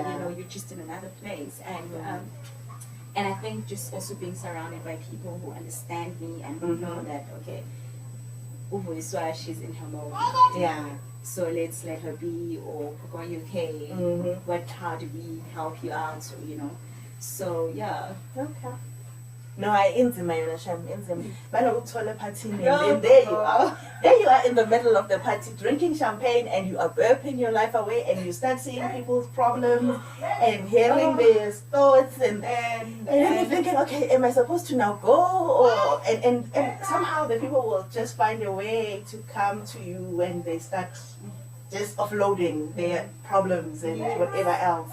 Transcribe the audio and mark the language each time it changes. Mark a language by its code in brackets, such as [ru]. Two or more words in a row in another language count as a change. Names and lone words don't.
[en] You're just in another place. And I think just also being surrounded by people who understand me and who know that, okay, Vuyiswa, she's in her mode. So let's let her be, or are you okay? How do we help you out? So okay. No, I [zu] inzima yona sham inzima. Banokuthola ephathini [en] and there you are. There you are in the middle of the party drinking champagne and you are burping your life away and you start seeing people's problems and hearing their thoughts and you're thinking, okay, am I supposed to now go? Or and somehow the people will just find a way to come to you when they start just offloading their problems and whatever else.